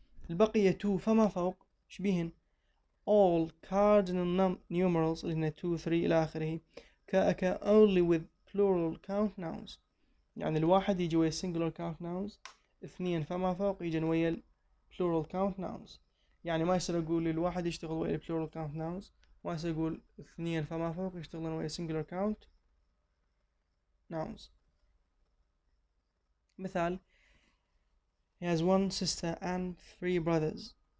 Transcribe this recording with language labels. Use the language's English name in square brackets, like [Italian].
[Arabic] البقية 2 فما فوق شبيهن [English] all cardinal numerals [Arabic] اللي هن 2 3 إلى آخره [English] occur only with plural count nouns. [Arabic] يعني الواحد يجي ويا singular count nouns، 2 فما فوق يجي ويا plural count nouns. يعني ما يصير أقول الواحد يشتغل ويا plural count nouns، ما يصير أقول 2 فما فوق يشتغلون ويا singular count nouns. مثال [English] he has 1 sister and 3 brothers.